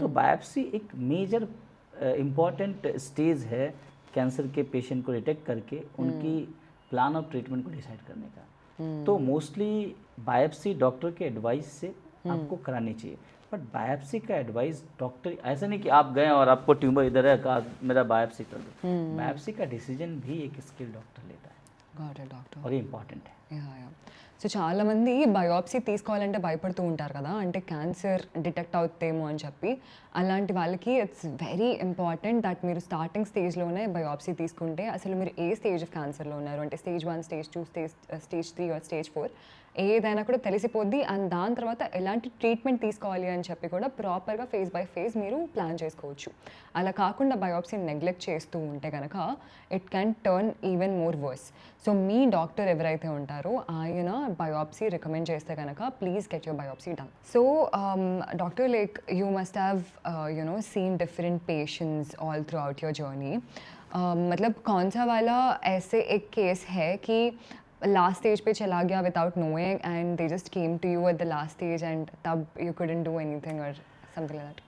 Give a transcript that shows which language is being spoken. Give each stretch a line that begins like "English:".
Hindi: तो बायोप्सी एक major important stage है कैंसर के पेशेंट को डिटेक्ट करके उनकी प्लान ऑफ ट्रीटमेंट को डिसाइड करने का। तो मोस्टली बायोप्सी डॉक्टर के एडवाइस से आपको करानी चाहिए। बट बायोप्सी का एडवाइस डॉक्टर, ऐसा नहीं कि आप गए और आपको ट्यूमर इधर है, कहा मेरा बायोप्सी कर दो। बायोप्सी का डिसीजन भी एक स्किल डॉक्टर लेता है,
English: Got it, doctor.
Hindi: और ये ఇంపార్టెంట్
Telugu: సో చాలా మంది బయోప్సీ తీసుకోవాలంటే భయపడుతూ ఉంటారు కదా, అంటే క్యాన్సర్ డిటెక్ట్ అవుతేమో అని చెప్పి. అలాంటి వాళ్ళకి
English: it's very important that
Telugu: మీరు స్టార్టింగ్ స్టేజ్లోనే బయోప్సీ తీసుకుంటే అసలు మీరు ఏ స్టేజ్ ఆఫ్ క్యాన్సర్లో ఉన్నారు, అంటే stage 1, stage 2, stage 3 are stage 4 ఏదైనా కూడా తెలిసిపోద్ది. అండ్ దాని తర్వాత ఎలాంటి ట్రీట్మెంట్ తీసుకోవాలి అని చెప్పి కూడా ప్రాపర్గా ఫేజ్ బై ఫేజ్ మీరు ప్లాన్ చేసుకోవచ్చు. అలా కాకుండా బయోప్సీని నెగ్లెక్ట్ చేస్తూ ఉంటే కనుక
English: It can turn even more worse.
Telugu: So మీ doctor ఎవరైతే ఉంటారో ఆయన బయోప్సీ రికమెండ్ చేస్తే కనుక
English: Please get your biopsy done. So doctor, like you must have seen different patients all throughout your journey.
Hindi: मतलब कौन सा वाला ऐसे एक केस है कि लास्ट स्टेज पे चला गया
English: without knowing and they just came to you at the last stage and
Hindi: तब
English: you couldn't do anything
Hindi: और
English: Something like that?